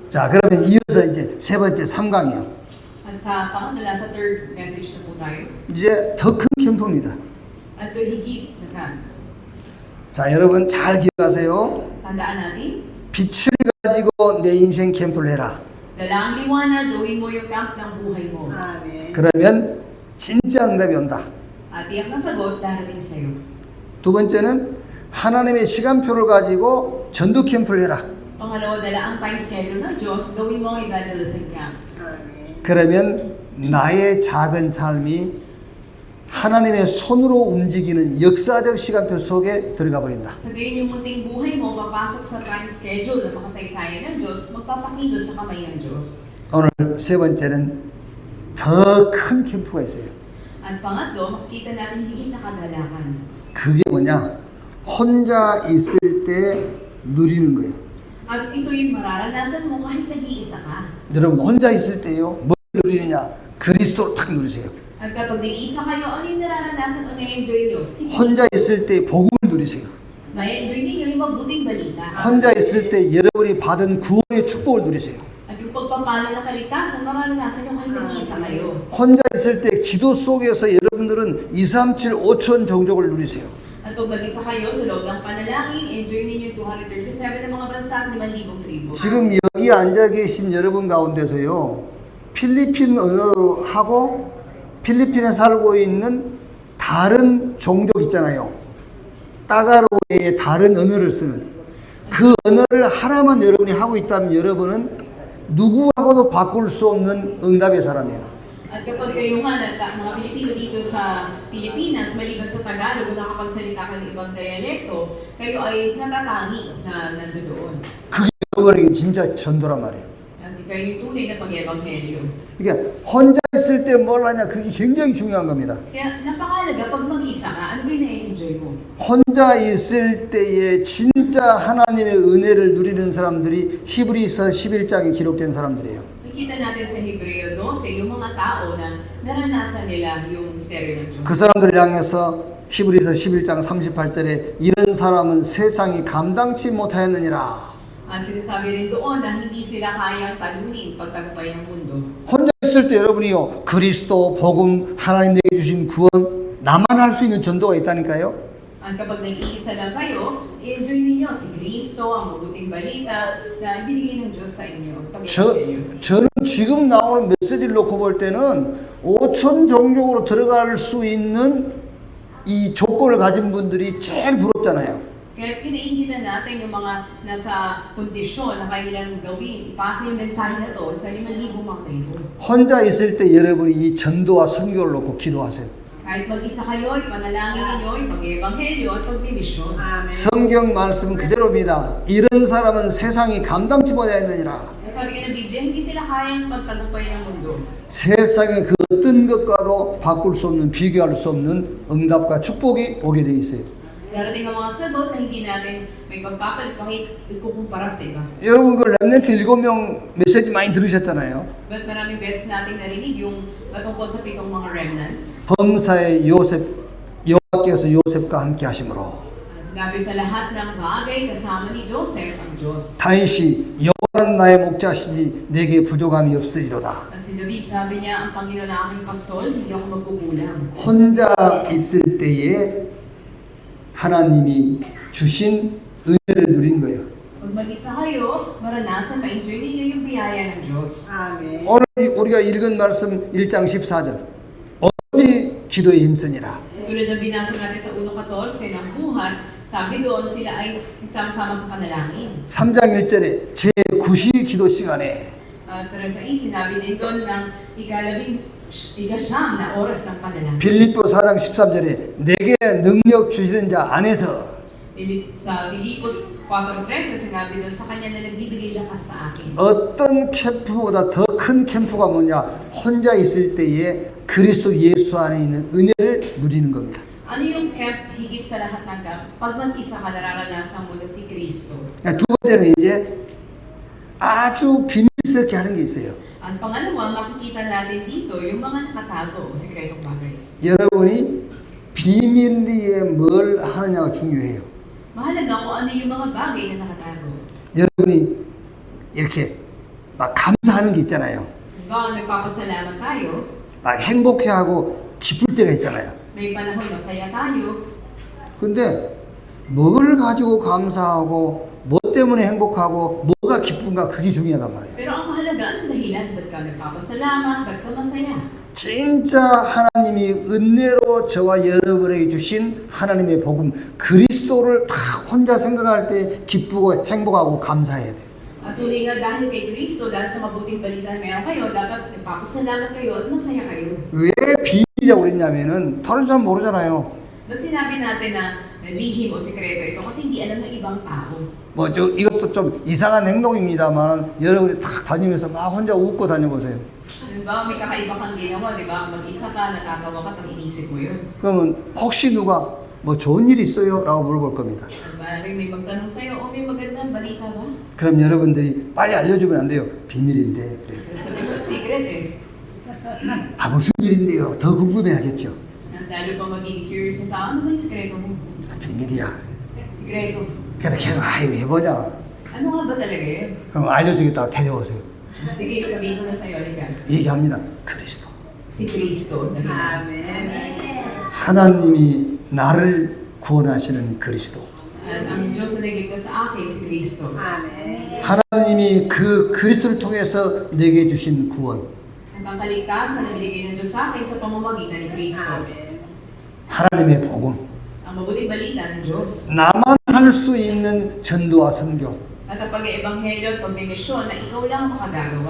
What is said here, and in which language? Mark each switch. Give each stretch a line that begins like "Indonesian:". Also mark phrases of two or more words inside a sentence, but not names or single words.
Korean: 자, 그러면 이어서 이제 세 번째 3강이요.
Filipino: At sa pangatlo, sa
English: third message
Filipino: na po tayo.
Korean: 이제 더 큰 캠프입니다.
Filipino: At ito higit na camp.
Korean: 자, 여러분 잘 기억하세요.
Filipino: Tandaan natin,
Korean: 빛을 가지고 내 인생 캠프를 해라.
Filipino: dala ang liwanag, gawin mo yung camp ng buhay mo.
Korean: 아멘. 그러면 진짜 응답이 온다.
Filipino: At tiyak na sagot darating sa iyo.
Korean: 두 번째는 하나님의 시간표를 가지고 전도 캠프를 해라.
Filipino: Pangalawa, dala ang
English: time schedule
Filipino: ng Diyos, gawin mo ang
English: evangelism camp.
Korean: 아멘. 그러면 나의 작은 삶이 하나님의 손으로 움직이는 역사적 시간표 속에 들어가 버린다.
Filipino: Sa gayon yung munting buhay mo, papasok sa
English: time schedule
Filipino: na makasaysayan ng Diyos, magpapakilos sa kamay ng Diyos.
Korean: 오늘 세 번째는 더 큰 캠프가 있어요.
Filipino: At pangatlo, makikita natin higit na kagalakan.
Korean: 그게 뭐냐? 혼자 있을 때 누리는 거예요.
Filipino: At ito yung mararanasan mo kahit nag-iisa ka.
Korean: 여러분 혼자 있을 때요, 뭘 누리느냐? 그리스도를 탁 누리세요.
Filipino: At kapag nag-iisa kayo, ano yung nararanasan o na-enjoy nyo? Sige,
Korean: 혼자 있을 때 복음을 누리세요.
Filipino: ma-enjoy ninyo yung mabuting balita.
Korean: 혼자 있을 때 여러분이 받은 구원의 축복을 누리세요.
Filipino: At yung pagpapala na kaligtasan, mararanasan nyo kahit nag-iisa kayo.
Korean: 혼자 있을 때 기도 속에서 여러분들은 2, 3, 7, 5천 종족을 누리세요.
Filipino: At pag mag-isa kayo sa loob ng panalangin, enjoy ninyo yung 237 ng mga bansa at 5,000 tribo.
Korean: 지금 여기 앉아 계신 여러분 가운데서요, 필리핀 언어하고 필리핀에 살고 있는 다른 종족 있잖아요. 따가로의 다른 언어를 쓰는 그 언어를 하나만 여러분이 하고 있다면 여러분은 누구하고도 바꿀 수 없는 응답의 사람이에요.
Filipino: At kapag kayo nga, mga Pilipino dito sa Pilipinas, maliban sa Tagalog, kung nakapagsalita ka ng ibang dialekto, kayo ay natatangi na nandoon.
Korean: 그게 여러분에게 진짜 전도란 말이에요.
Filipino: At kayo yung tunay na pag-ebanghelyo.
Korean: 이게 혼자 있을 때 뭘 하냐, 그게 굉장히 중요한 겁니다.
Filipino: Kaya napakalaga, pag mag-isa ka, ano ba yung na-enjoy mo?
Korean: 혼자 있을 때에 진짜 하나님의 은혜를 누리는 사람들이 히브리서 11장에 기록된 사람들이에요.
Filipino: Nakita natin sa Hebreo 12, yung mga tao na naranasan nila yung misteryo ng Diyos.
Korean: 그 사람들을 향해서 히브리서 11장 38절에 이런 사람은 세상이 감당치 못하였느니라.
Filipino: At sinasabi rin doon na hindi sila kayang talunin pagtagumpay ng mundo.
Korean: 혼자 있을 때 여러분이요, 그리스도, 복음, 하나님 내게 주신 구원, 나만 할 수 있는 전도가 있다니까요.
Filipino: At kapag nag-iisa lang kayo, enjoy ninyo si Kristo, ang mabuting balita na ibinigay ng Diyos sa inyo.
Korean: 저는 지금 나오는 메시지를 놓고 볼 때는 5천 종족으로 들어갈 수 있는 이 조건을 가진 분들이 제일 부럽잖아요.
Filipino: Kaya pinaingitan natin yung mga nasa kondisyon na kailang gawin, ipasa yung mensahe na to sa 5,000 mga tribo.
Korean: 혼자 있을 때 여러분이 이 전도와 선교를 놓고 기도하세요.
Filipino: Kahit mag-isa kayo, ipanalangin ninyo yung pag-ebanghelyo at pagbimisyon.
Korean: 아멘. 성경 말씀 그대로입니다. 이런 사람은 세상이 감당치 못하였느니라.
Filipino: Sabi nga ng Biblia, hindi sila kayang magtagumpay ng mundo.
Korean: 세상의 그 어떤 것과도 바꿀 수 없는, 비교할 수 없는 응답과 축복이 오게 돼 있어요.
Filipino: Darating ang mga sagot na hindi natin may pagpapalit kahit ikukumpara sa iba.
Korean: 여러분 그 렘넌트 7명 메시지 많이 들으셨잖아요.
Filipino: But maraming beses nating narinig yung patungkol sa 7 mga remnants.
Korean: 범사의 요셉, 여호와께서 요셉과 함께 하심으로.
Filipino: Sinabi sa lahat ng bagay kasama ni Joseph ang Diyos.
Korean: 다윗이 여호와는 나의 목자시니 내게 부족함이 없으리로다.
Filipino: At si David, sabi niya, ang Panginoon na aking pastol, hindi ako magkukulang.
Korean: 혼자 있을 때에 하나님이 주신 은혜를 누린 거예요.
Filipino: Pag mag-isa kayo, maranasan, ma-enjoy ninyo yung biyaya ng Diyos.
Korean: 아멘. 오늘 우리가 읽은 말씀 1장 14절 오로지 기도에 힘쓰니라.
Filipino: Tulad ng binasa natin sa 1.14 ng buhat, sabi doon sila ay nagsama-sama sa panalangin.
Korean: 3장 1절에 제9시 기도 시간에
Filipino: At sa sinabi din doon ng ika-9 na oras ng panalangin.
Korean: 빌립보 4장 13절에 내게 능력 주시는 자 안에서
Filipino: Sa Filipos 4.13, sinabi doon sa kanya na nagbibigay lakas sa akin.
Korean: 어떤 캠프보다 더 큰 캠프가 뭐냐? 혼자 있을 때에 그리스도 예수 안에 있는 은혜를 누리는 겁니다.
Filipino: Ano yung camp higit sa lahat ng camp? Pag mag-isa ka, nararanasan mo na si Kristo.
Korean: 두 번째는 이제 아주 비밀스럽게 하는 게 있어요.
Filipino: Ang pangalawa, makikita natin dito yung mga nakatago o sikretong bagay.
Korean: 여러분이 비밀리에 뭘 하느냐가 중요해요.
Filipino: Mahalaga kung ano yung mga bagay na nakatago.
Korean: 여러분이 이렇게 막 감사하는 게 있잖아요.
Filipino: Halimbawa, nagpapasalamat tayo,
Korean: 막 행복해하고 기쁠 때가 있잖아요.
Filipino: may panahon masaya tayo,
Korean: 근데 뭘 가지고 감사하고 뭐 때문에 행복하고 뭐가 기쁜가 그게 중요하단 말이에요.
Filipino: pero ang mahalaga, anong dahilan? Ba't ka nagpapasalamat? Ba't ka masaya?
Korean: 진짜 하나님이 은혜로 저와 여러분에게 주신 하나님의 복음 그리스도를 다 혼자 생각할 때 기쁘고 행복하고 감사해야 돼요.
Filipino: At tuloy nga dahil kay Kristo, dahil sa mabuting balita na meron kayo, dapat nagpapasalamat kayo at masaya kayo.
Korean: 왜 비밀이라고 그랬냐면은 다른 사람 모르잖아요.
Filipino: Ba't sinabi natin na lihim o sikreto ito? Kasi hindi alam ng ibang tao.
Korean: 뭐 저 이것도 좀 이상한 행동입니다만 여러분이 딱 다니면서 막 혼자 웃고 다녀보세요.
Filipino: Halimbawa, may kakaiba kang ginawa, di ba? Mag-isa ka, natatawa ka pag inisip mo yun.
Korean: 그러면 혹시 누가 뭐 좋은 일 있어요? 라고 물어볼 겁니다.
Filipino: Maaaring may magtanong sa'yo, may magandang balita ba?
Korean: 그럼 여러분들이 빨리 알려주면 안 돼요. 비밀인데. 그래요.
Filipino: Sabi ko, secret eh.
Korean: 아 무슨 일인데요? 더 궁금해하겠죠.
Filipino: At lalo pa magiging curious yung tao, ano ba yung sikreto mo?
Korean: 비밀이야.
Filipino: Sikreto.
Korean: 그래도 계속 아이 왜 보자.
Filipino: Ano nga ba talaga yun?
Korean: 그럼 알려주겠다고 데려오세요.
Filipino: Sige, sabihin ko na sa'yo, halika.
Korean: 얘기합니다. 그리스도.
Filipino: Si Kristo.
Korean: 하나님이 나를 구원하시는 그리스도.
Filipino: At ang Diyos na nagligtas sa akin, si Kristo.
Korean: 하나님이 그 그리스도를 통해서 내게 주신 구원.
Filipino: At ang kaligtasan na binigay ng Diyos sa akin sa pamamagitan ni Kristo.
Korean: 하나님의 복음.
Filipino: Ang mabuting balita ng Diyos.
Korean: 나만 할 수 있는 전도와 선교.
Filipino: At ang pag-eebanghelyo at pag-misyon na ikaw lang ang makagagawa.